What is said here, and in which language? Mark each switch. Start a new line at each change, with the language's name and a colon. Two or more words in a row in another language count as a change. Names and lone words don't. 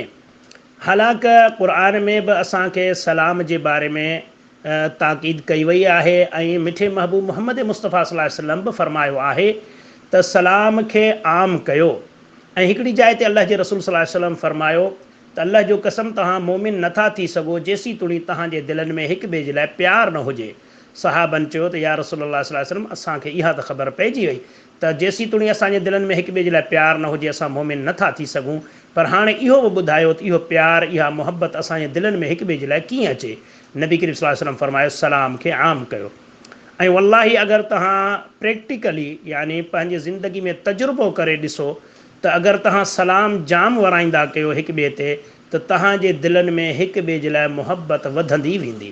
Sindhi: हालांकि क़ुरान में बि असांखे सलाम जे बारे में ताक़ीद कई वई आहे ऐं मिठे महबूब मोहम्मद मुस्तफ़ा
Arabic: صلى الله عليه وسلم
Sindhi: बि फ़रमायो आहे त सलाम खे आम कयो। ऐं हिकिड़ी जाइ ते अल्लाह जे रसूल
Arabic: صلى الله عليه وسلم
Sindhi: फ़रमायो त अल्लाह जो कसम तव्हां मोमिन नथा थी सघो जेसीं तुणी तव्हांजे दिलनि में हिक ॿिए जे लाइ प्यार न हुजे। सहाबनि चयो त
Arabic: يا رسول الله صلى الله عليه وسلم
Sindhi: असांखे इहा त ख़बर पइजी वई त जेसीं तुणी असांजे दिलनि में हिक ॿिए जे लाइ प्यार न हुजे असां मोमिन नथा थी सघूं। पर हाणे इहो बि ॿुधायो त इहो प्यार, इहा मुहबत असांजे दिलनि में हिक ॿिए जे लाइ कीअं अचे। नबी करीम
Arabic: صلى الله عليه وسلم
Sindhi: फ़रमायो सलाम खे आम कयो। ऐं वल्लाही अगरि तव्हां प्रैक्टिकली यानी पंहिंजी ज़िंदगी में तजुर्बो करे ॾिसो त अगरि तव्हां सलाम जाम वराईंदा कयो हिक ॿिए ते त तव्हांजे दिलनि में हिक ॿिए जे लाइ मुहबत वधंदी वेंदी।